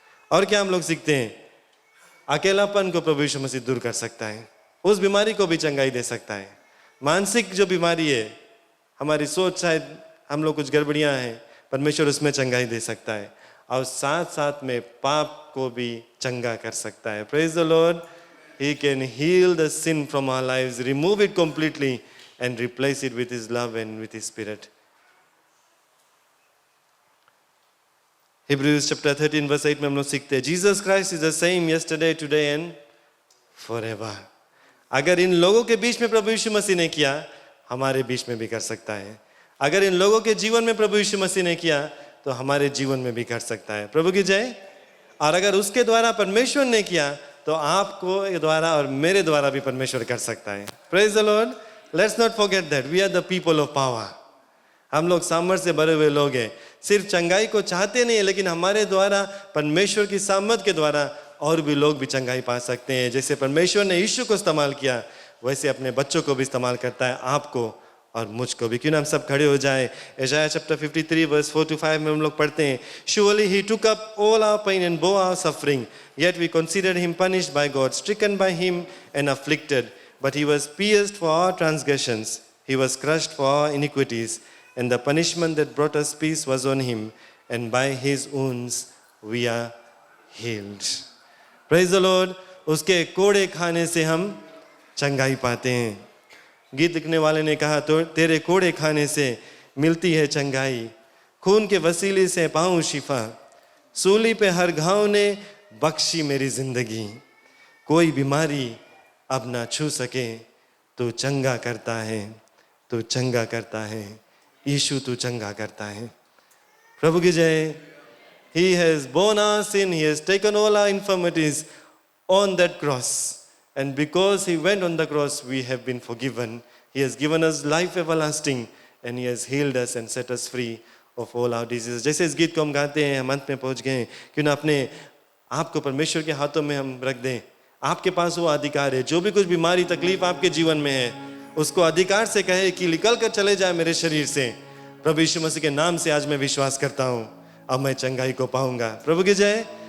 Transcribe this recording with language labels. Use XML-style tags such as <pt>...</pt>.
<hi>और क्या हम लोग सीखते हैं? अकेलापन को प्रभु यीशु मसीह दूर कर सकता है, उस बीमारी को भी चंगाई दे सकता है। मानसिक जो बीमारी है, हमारी सोच, शायद हम लोग कुछ गड़बड़ियां हैं, परमेश्वर उसमें चंगाई दे सकता है, और साथ साथ में पाप को भी चंगा कर सकता है।</hi> <en>Praise the Lord. He can heal the sin from our lives, remove it completely and replace it with His love and with His Spirit. Hebrews chapter 13 verse 8</en> <hi>में हम लोग सीखते हैं,</hi> <en>Jesus Christ is the same yesterday, today and forever.</en> <hi>अगर इन लोगों के बीच में प्रभु यीशु मसीह ने किया, हमारे बीच में भी कर सकता है। अगर इन लोगों के जीवन में प्रभु यीशु मसीह ने किया, तो हमारे जीवन में भी कर सकता है। प्रभु की जय। और अगर उसके द्वारा परमेश्वर ने किया, तो आपको द्वारा और मेरे द्वारा भी परमेश्वर कर सकता है।</hi> <en>Praise the Lord. Let's not forget that we are the people of power.</en> <hi>हम लोग सामर्थ्य से भरे हुए लोग हैं। सिर्फ चंगाई को चाहते नहीं है, लेकिन हमारे द्वारा, परमेश्वर की सामर्थ के द्वारा और भी लोग भी चंगाई पा सकते हैं। जैसे परमेश्वर ने यीशु को इस्तेमाल किया, वैसे अपने बच्चों को भी इस्तेमाल करता है, आपको और मुझको भी। क्यों ना हम सब खड़े हो जाए।</hi> <en>यशायाह chapter 53 verse 4 to 5</en> <hi>में हम लोग पढ़ते हैं,</hi> <en>Surely he took up all our pain and bore our suffering, yet we considered him punished by God, stricken by him and afflicted. But he was pierced for our transgressions, he was crushed for our iniquities, and the punishment that brought us peace was on him, and by his wounds we are healed. Praise the Lord.</en> <hi>उसके कोड़े खाने से हम चंगाई पाते हैं। गीत लिखने वाले ने कहा, तो तेरे कोड़े खाने से मिलती है चंगाई, खून के वसीले से पाऊं शिफा, सूली पे हर घाव ने बख्शी मेरी जिंदगी, कोई बीमारी अब ना छू सके, तू चंगा करता है, तू चंगा करता है, यीशु तू चंगा करता है। प्रभु की जय।</hi> <en>He has borne our sin, he has taken all our infirmities on that cross. And because he went on the cross, we have been forgiven. He has given us life everlasting, and he has healed us and set us free of all our diseases.</en> <hi>जैसे इस गीत को हम गाते हैं, हम अंत में पहुंच गए, क्यों ना अपने आप को परमेश्वर के हाथों में हम रख दें। आपके पास वो अधिकार है, जो भी कुछ बीमारी तकलीफ आपके जीवन में है, उसको अधिकार से कहे कि निकल कर चले जाए मेरे शरीर से। प्रभु यीशु मसीह के नाम से आज मैं विश्वास करता हूँ, अब मैं चंगाई को पाऊंगा। प्रभु की जय।</hi>